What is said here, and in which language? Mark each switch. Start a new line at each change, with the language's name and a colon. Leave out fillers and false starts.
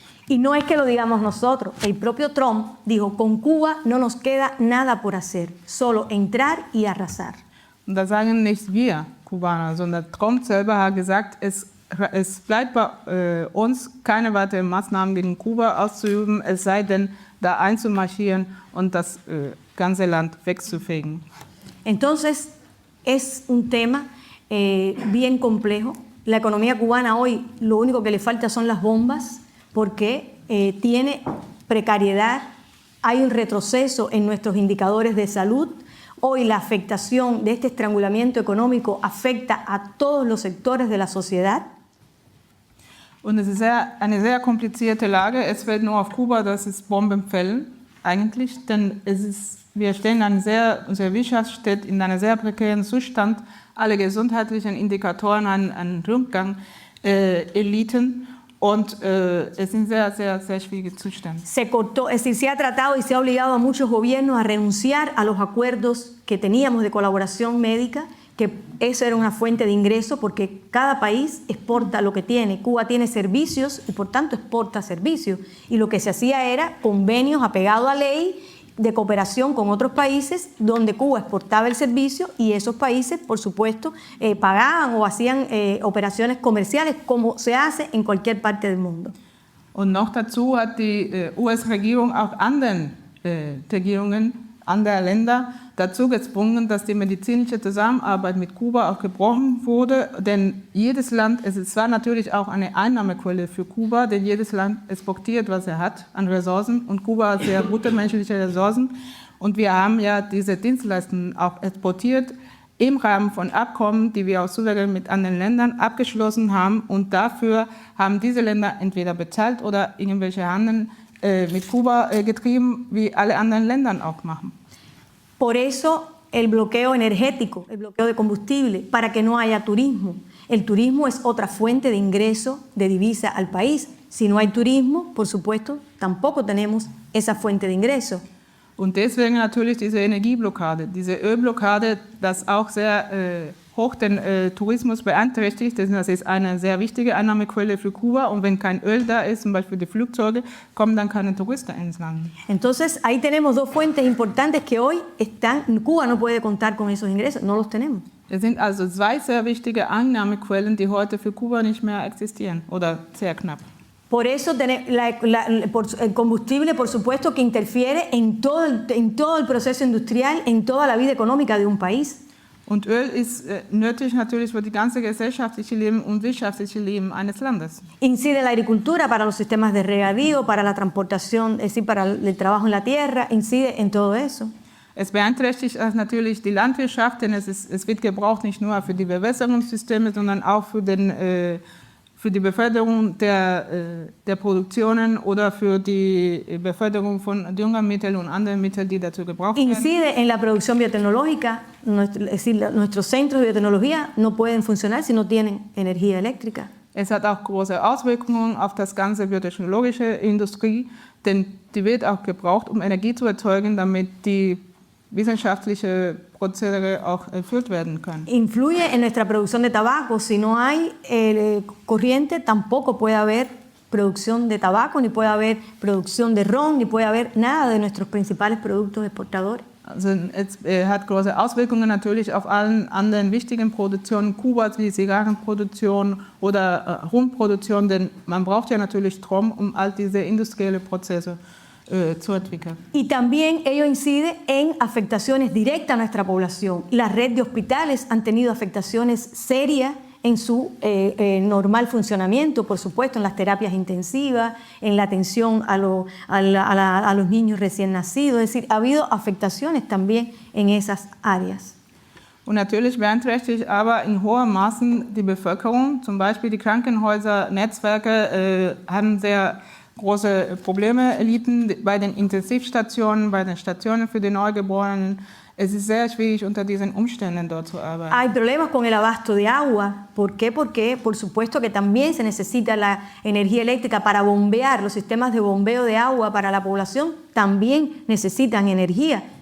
Spanish: Y no es que lo digamos nosotros, el propio Trump dijo, con Cuba no nos queda nada por hacer, solo entrar y arrasar.
German: Und das sagen nicht wir Kubaner, sondern Trump selber hat gesagt, es bleibt bei uns keine weiteren Maßnahmen gegen Kuba auszuüben, es sei denn, da einzumarschieren und das ganze Land wegzufegen.
Spanish: Entonces, es un tema bien complejo. La economía cubana hoy lo único que le falta son las bombas, porque tiene precariedad, hay un retroceso en nuestros indicadores de salud. Hoy la afectación de este estrangulamiento económico afecta a todos los sectores de la sociedad.
German: Und es ist eine sehr komplizierte Lage. Es fällt nur auf Kuba, dass es Bomben fällen, eigentlich, denn wir stehen unsere Wirtschaft steht in einem sehr prekären Zustand. Alle gesundheitlichen Indikatoren einen Rückgang Eliten. Und es sind sehr, sehr, sehr schwierige Zustände.
Spanish: Se cortó, es decir, se ha tratado y se ha obligado a muchos gobiernos a renunciar a los acuerdos que teníamos de colaboración médica, que eso era una fuente de ingreso porque cada país exporta lo que tiene. Cuba tiene servicios y por tanto exporta servicios. Y lo que se hacía era convenios apegados a ley de cooperación con otros países donde Cuba exportaba el servicio y esos países, por supuesto, pagaban o hacían operaciones comerciales como se hace en cualquier parte del mundo.
German: Und noch dazu hat die US-Regierung auch anderen Regierungen anderer Länder dazu gezwungen, dass die medizinische Zusammenarbeit mit Kuba auch gebrochen wurde, denn jedes Land, es war natürlich auch eine Einnahmequelle für Kuba, denn jedes Land exportiert, was er hat an Ressourcen und Kuba hat sehr gute menschliche Ressourcen und wir haben ja diese Dienstleistungen auch exportiert im Rahmen von Abkommen, die wir aus Souverän mit anderen Ländern abgeschlossen haben und dafür haben diese Länder entweder bezahlt oder irgendwelche Handel mit Kuba getrieben, wie alle anderen Länder auch machen.
Spanish: Por eso el bloqueo energético, el bloqueo de combustible, para que no haya turismo. El turismo es otra fuente de ingreso de divisa al país. Si no hay turismo, por supuesto, tampoco tenemos esa fuente de ingreso.
German: Und deswegen natürlich diese Energieblockade, diese Ölblockade, das auch sehr hoch den Tourismus beeinträchtigt. Das ist eine sehr wichtige Einnahmequelle für Kuba und wenn kein Öl da ist, zum Beispiel die Flugzeuge, kommen dann keine Touristen ins Land.
Spanish: Entonces ahí tenemos dos fuentes importantes que hoy están, Cuba no puede contar con esos ingresos, no los tenemos.
German: Es sind also zwei sehr wichtige Einnahmequellen, die heute für Kuba nicht mehr existieren oder sehr knapp.
Spanish: Por eso el combustible, por supuesto, que interfiere en todo el proceso industrial, en toda la vida económica de un país.
German: Und Öl ist nötig natürlich für das ganze gesellschaftliche Leben und wirtschaftliche Leben eines Landes.
Spanish: Incide en la agricultura, para los sistemas de regadío, para la transportación, es decir, para el trabajo en la tierra, incide en todo eso.
German: Es beeinträchtigt natürlich die Landwirtschaft, denn es wird gebraucht nicht nur für die Bewässerungssysteme, sondern auch für die Beförderung der Produktionen oder für die Beförderung von Düngermitteln und anderen Mitteln, die dazu gebraucht werden.
Spanish: Incide en la producción biotecnológica, es decir, nuestros centros de biotecnología no pueden funcionar si no tienen energía eléctrica.
German: Es hat auch große Auswirkungen auf das ganze biotechnologische Industrie, denn die wird auch gebraucht, um Energie zu erzeugen, damit die wissenschaftlichen Prozedere auch erfüllt werden können.
Spanish: Influye en nuestra producción de tabaco. Si no hay corriente, tampoco puede haber producción de tabaco, ni puede haber producción de ron, ni puede haber nada de nuestros principales productos exportadores.
German: Also es hat große Auswirkungen natürlich auf allen anderen wichtigen Produktionen Kubas wie Zigarrenproduktion oder Rumproduktion, denn man braucht ja natürlich Strom, um all diese industriellen Prozesse zu entwickeln.
Spanish: Y también ello incide en afectaciones directas a nuestra población. La red de hospitales han tenido afectaciones serias en su normal funcionamiento, por supuesto, en las terapias intensivas, en la atención a los niños recién nacidos. Es decir, ha habido afectaciones también en esas áreas.
German: Und natürlich beeinträchtigt aber in hohem Maßen die Bevölkerung. Zum Beispiel die Krankenhäuser-Netzwerke haben sehr große Probleme erlitten bei den Intensivstationen, bei den Stationen für die Neugeborenen. Es ist sehr schwierig, unter diesen Umständen dort zu arbeiten.
Spanish: Hay problemas con el abasto de agua. ¿Por qué? Porque, por supuesto, que también se necesita la energía eléctrica para bombear. Los sistemas de bombeo de agua para la población también necesitan energía.